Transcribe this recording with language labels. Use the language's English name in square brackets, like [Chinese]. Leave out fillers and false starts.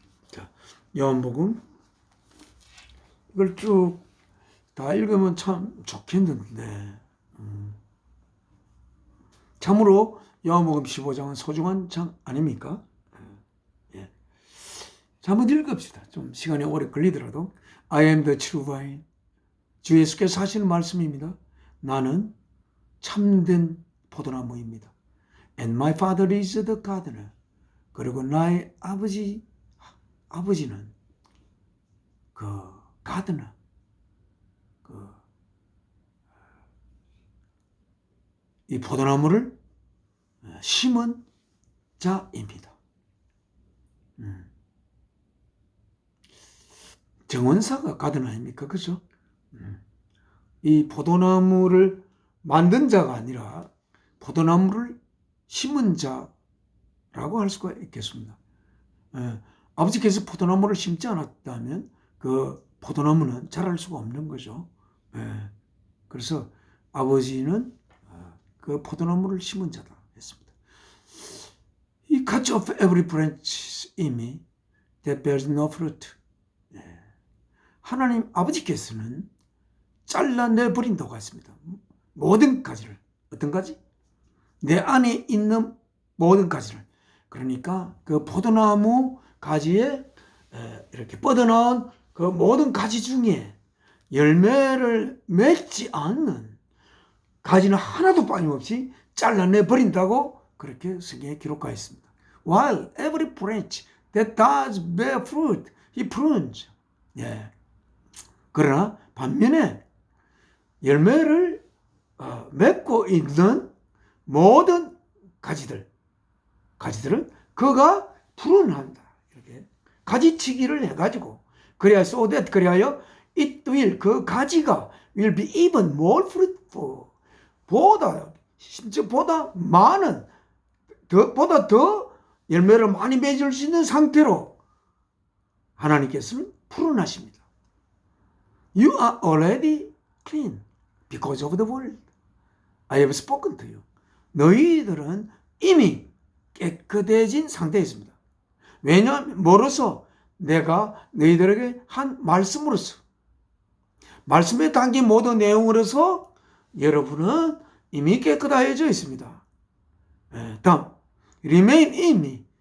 [Korean] 자, 요한복음 이걸 쭉 다 읽으면 참 좋겠는데 참으로 요한복음 15장은 소중한 장 아닙니까? 예. 자, 한번 읽읍시다. 좀 시간이 오래 걸리더라도. [English] I am the true vine. [Korean] 주 예수께서 하시는 말씀입니다. 나는 참된 포도나무입니다. [English] And my father is the gardener. [Korean] 그리고 나의 아버지는 그 가드너, 이 포도나무를 심은 자입니다. 정원사가 가드너 아닙니까? 그죠? 이 포도나무를 만든 자가 아니라 포도나무를 심은 자라고 할 수가 있겠습니다. 아버지께서 포도나무를 심지 않았다면 그 포도나무는 자랄 수가 없는 거죠. 그래서 아버지는 그 포도나무를 심은 자다 했습니다. [English] He cuts off every branch in me that bears no fruit. [Korean] 하나님 아버지께서는 잘라내버린다고 했습니다. 모든 가지를. 어떤 가지? 내 안에 있는 모든 가지를. 그러니까 그 포도나무 가지에 이렇게 뻗어나온 그 모든 가지 중에 열매를 맺지 않는 가지는 하나도 빠짐없이 잘라내 버린다고 그렇게 성경에 기록하여 있습니다. [English] While every branch that does bear fruit, he prunes. [Korean] 예. 그러나 반면에 열매를 맺고 있는 모든 가지들은 그가 프룬한다. 이렇게 가지치기를 해가지고 그래야 [English] so that [Korean] 그래야 [English] it will [Korean] 그 가지가 [English] will be even more fruitful [Korean] 보다 많은 보다 더 열매를 많이 맺을 수 있는 상태로 하나님께서는 푸른하십니다. [English] You are already clean because of the word I have spoken to you. [Korean] 너희들은 이미 깨끗해진 상태에 있습니다. 왜냐하면 뭐로서? 내가 너희들에게 한 말씀으로서, 말씀에 담긴 모든 내용으로서 여러분은 이미 깨끗해져 있습니다. 다음, [English] remain in me.